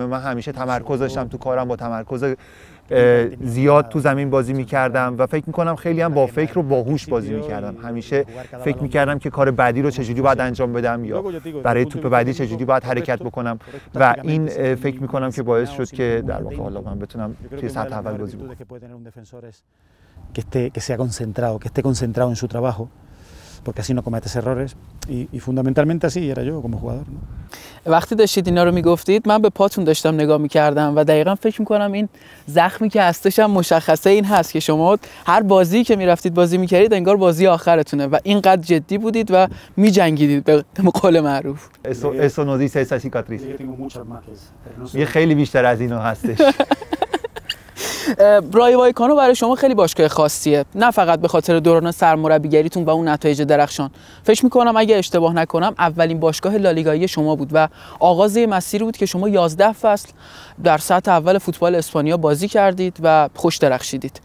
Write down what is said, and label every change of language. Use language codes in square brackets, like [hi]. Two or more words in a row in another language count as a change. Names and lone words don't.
[fa] من همیشه تمرکز داشتم تو کارم، با تمرکز زیاد تو زمین بازی می‌کردم و فکر می‌کنم خیلی هم با فکر و باهوش بازی می‌کردم. همیشه فکر می‌کردم که کار بعدی رو چجوری باید انجام بدم یا برای توپ بعدی چجوری باید حرکت بکنم و این فکر می‌کنم که باعث شد که در واقع حالا من بتونم توی سطح اول بازی بکنم. [es] que sea concentrado, que esté concentrado en su trabajo, porque así no cometes errores y fundamentalmente así era yo como jugador. [fa] وقتی داشتید اینا رو میگفتید من به پاتون داشتم نگاه میکردم و دقیقاً فکر میکنم این زخمی که هستش هم مشخصه این هست که شما هر بازی که میرفتید بازی میکردید انگار بازی آخرتونه و اینقدر جدی بودید و میجنگیدید به قول معروف. [es] eso no dice esa cicatriz. [fa] یه خیلی بیشتر از اینو هستش. رایو وایکانو برای شما خیلی باشگاه خاصیه، نه فقط به خاطر دوران سرمربیگریتون و اون نتایج درخشان. فکر میکنم اگه اشتباه نکنم اولین باشگاه لالیگایی شما بود و آغاز مسیری بود که شما 11 فصل در سطح اول فوتبال اسپانیا بازی کردید و خوش درخشیدید.